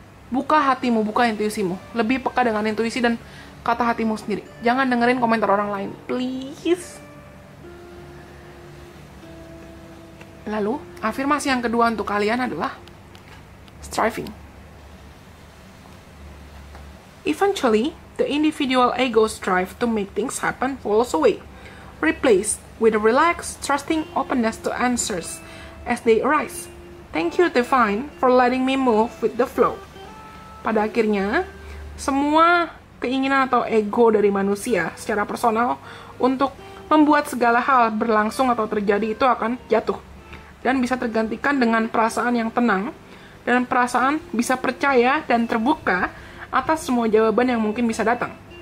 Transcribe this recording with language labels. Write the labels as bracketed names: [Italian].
[Indonesian] Buka hatimu, buka intuisimu. Lebih peka dengan intuisi dan kata hatimu sendiri. Jangan dengerin komentar orang lain, please. Lalu, afirmasi yang kedua untuk kalian adalah striving. [English] Eventually, the individual ego strive to make things happen falls away, replaced with a relaxed, trusting openness to answers as they arise. Thank you, Divine, for letting me move with the flow. [Indonesian] Pada akhirnya, semua keinginan atau ego dari manusia secara personal untuk membuat segala hal berlangsung atau terjadi itu akan jatuh. Dan bisa tergantikan dengan perasaan yang tenang, dan perasaan bisa percaya dan terbuka atas semua jawaban yang mungkin bisa datang.